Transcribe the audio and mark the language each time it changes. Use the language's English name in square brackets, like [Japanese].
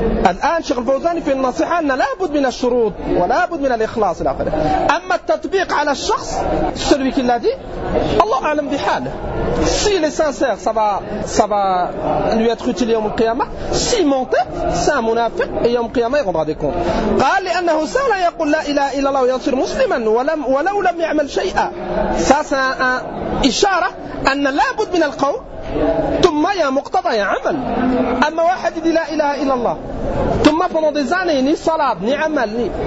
[Arabic] الآن شيخ الفوزان في النصيحة أن لابد من الشروط ولابد من الإخلاص الآخر. أما التطبيق على الشخص سلوكي الذي الله أعلم بحاله. [French] Si il est sincère, ça va lui être utile [Arabic] يوم القيامة. [French] Si monte, c'est un munafiq et [Arabic] يوم القيامة [French] il rendra des comptes. [Arabic] قال لأنه سهل يقول لا إله إلا الله وينصر مسلما ولو لم يعمل شيئا. [French] Ça c'est un [Arabic] إشارة أن لابد من القول ثم يا مقتضى يا عمل. أما واحد لا إله إلا الله ثم [French] pendant des années ni salat ni [Arabic] عمل ni.